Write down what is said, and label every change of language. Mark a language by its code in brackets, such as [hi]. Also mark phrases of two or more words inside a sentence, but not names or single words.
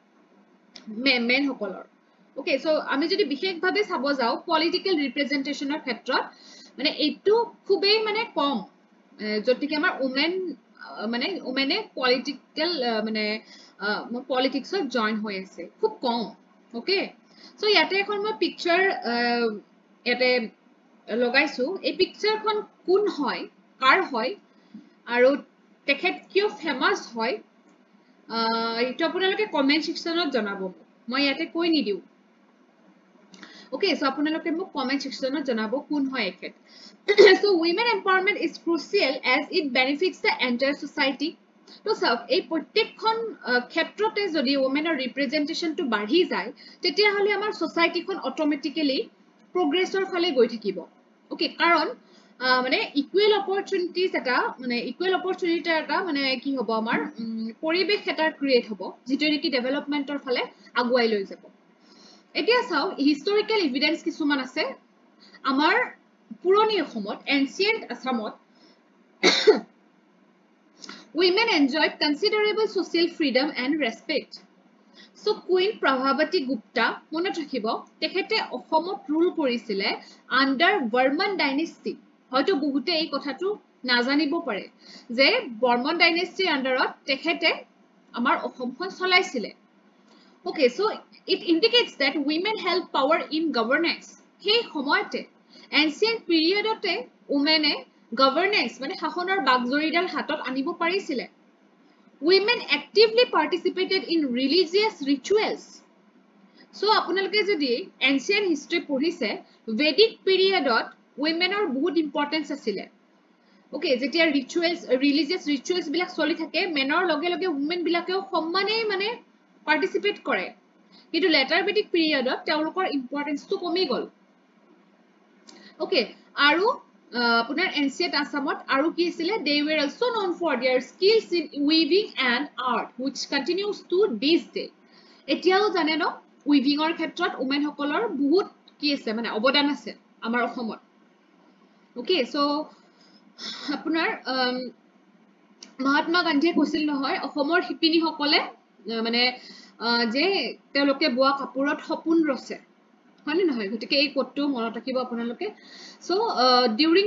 [as] men হকলৰ ওকে সো আমি যদি বিশেষভাৱে চাব যাও [en] political representation [as] ক্ষেত্ৰত মানে এইটো খুবেই মানে কম যতিকে আমাৰ ওমেন মানে ওমেনে পলিটিক্যাল মানে পলিটিক্সত জয়েন হৈ আছে খুব কম ওকে সো ইয়াতে এখন মই পিকচাৰ ইয়াতে লগাইছো এই পিকচাৰখন কোন হয় কাৰ হয় আৰু তেখেত কিয় ফেমাস হয় এইটো আপোনালোকে [en] comment section [as] জনাব মই ইয়াতে কৈ নিদিও ওকে সো আপোনালোকে মোক [en] comment section [as] জনাব কোন হয় এখেত [en] so women empowerment is crucial as it benefits the entire society [as] তো সব এই প্ৰত্যেকখন ক্ষেত্ৰতে যদি ওমেনৰ ৰিপ্ৰেজেন্টেশনটো বাঢ়ি যায় তেতিয়া হলে আমাৰ সোসাইটিখন [en] automatically progress [as] ফালে গৈ থাকিব ওকে কাৰণ মানে [en] equal opportunities [as] এটা মানে [en] equal opportunity [as] এটা মানে কি হ'ব আমাৰ পৰিবেশ এটা ক্ৰিয়েট হ'ব যেটো নেকি ডেভেলপমেন্টৰ ফালে আগুৱাই লৈ যাব এতিয়া চাও [en] historical evidence [as] কিছুমান আছে আমাৰ পুৰণি অসমত এনসিয়েন্ট আসামত [en] women enjoyed considerable social freedom and respect so queen prabhavati gupta [as] মনত ৰাখিব তেখেতে অসমত ৰুল কৰিছিলে [en] under Barman dynasty [as] হয়তো বহুতে এই কথাটো নাজানিব পাৰে যে [en] Barman dynasty under [as] তেখেতে আমাৰ অসমখন চলাইছিলে [en] okay so it indicates that women held power in governance [as] সেই সময়তে [en] ancient periodতে women governance [as] মানে শাসনৰ বাগজৰীডাল হাতত আনিব পাৰিছিলে [en] women actively participated in religious rituals so [as] আপোনালোকে যদি [en] ancient history [as] পঢ়িছে [en] vedic periodত [as] womenৰ বহুত ইম্পৰ্টেন্স আছিলে okay যেতিয়া [en] rituals religious rituals [as] বিলাক চলি থাকে মেনৰ লগে লগে women বিলাকেও সমানে মানে participate কৰে কিন্তু [en] later vedic periodত [as] তেওঁলোকৰ ইম্পৰ্টেন্সটো কমি গল okay আৰু আপোনাৰ ancient আসামত আৰু কি আছিল [en] they were also known for their skills in weaving and art which continues to this day [as] এতিয়াও জানে ন weavingৰ ক্ষেত্ৰত women সকলৰ বহুত কি আছে মানে অবদান আছে আমাৰ অসমত [en] okay so [as] আপোনাৰ মহাত্মা গান্ধীয়ে কৈছিল নহয় অসমৰ শিপিনী সকলে মানে যে তেওঁলোকে বোৱা কাপোৰত সপোন ৰছে হয়নে নহয় গতিকে এই কোটটো মনত ৰাখিব আপোনালোকে [en] so during